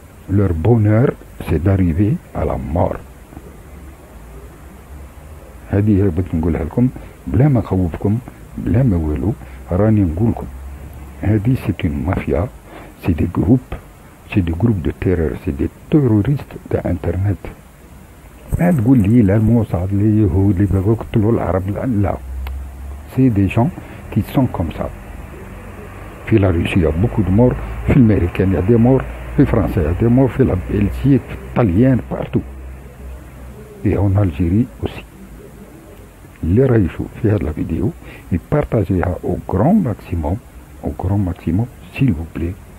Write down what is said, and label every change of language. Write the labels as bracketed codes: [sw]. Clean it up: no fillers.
[fr] Leur bonheur c'est d'arriver à la mort. [ar] هادي بغيت نقولها لكم بلا ما نخوفكم بلا ما والو. راني نقول لكم هادي [fr] c'est une mafia, c'est des groupes de terreur, c'est des terroristes d'internet. [ar] ما تقول لي لا الموساد لي يهود اللي بغاو يقتلوا العرب لا. [fr] c'est des gens qui sont comme ça. في لا روسيا beaucoup de morts, في الامريكان يا دي مور، في فرنسا يا دي مور، في لا بلجيك في الطليان بارتو. et en Algérie aussi. [ar] اللي راه يشوف في هاد لا فيديو يبارطاجيها [fr] au grand maximum s'il vous plaît.